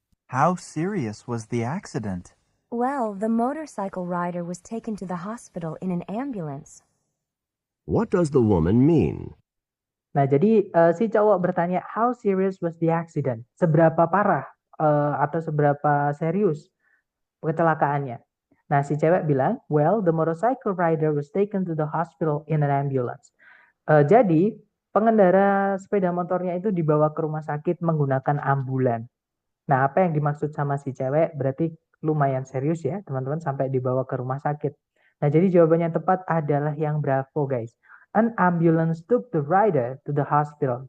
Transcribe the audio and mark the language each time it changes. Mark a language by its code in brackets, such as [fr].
[en] How serious was the accident? Well, the motorcycle rider was taken to the hospital in an ambulance. What does the woman mean? [id] Nah, jadi si cowok bertanya, [en] how serious was the accident? [id] Seberapa parah atau seberapa serius kecelakaannya? Nah, si cewek bilang, [en] well, the motorcycle rider was taken to the hospital in an ambulance. [id] Jadi, pengendara sepeda motornya itu dibawa ke rumah sakit menggunakan ambulan. Nah, apa yang dimaksud sama si cewek? Berarti lumayan serius ya, teman-teman, sampai dibawa ke rumah sakit. Nah, jadi jawabannya tepat adalah yang Bravo, guys. [en] An ambulance took the rider to the hospital.